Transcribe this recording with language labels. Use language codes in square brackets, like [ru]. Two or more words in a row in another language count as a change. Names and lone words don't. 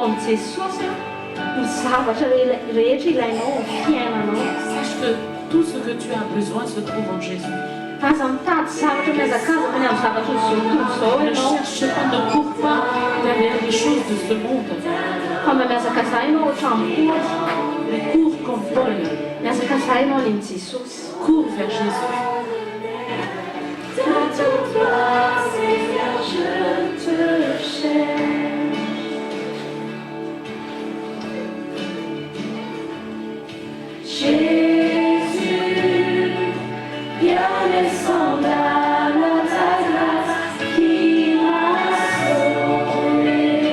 [mg] Jesosy ny zavatra rehetra ilainao ny fiainanao. [fr] Sache que tout ce que tu as besoin se trouve en Jésus. [mg] Aza mitady zavatra miazakazaka ny amin'ny zavatra tontolo izao [fr] Ne [mg] ianao. [fr] cherche pas, ne cours pas derrière les choses de ce monde. [mg] Fa mba miazakaza ianao ohatran'ny Paoly. [fr] Mais cours comme Paul. [mg] Miazakaza ianao len'i Jesosy. [fr] Cours vers Jésus. Toi, Seigneur, je te cherche. Jésus, bien est semblable à ta grâce qui m'a sauvé.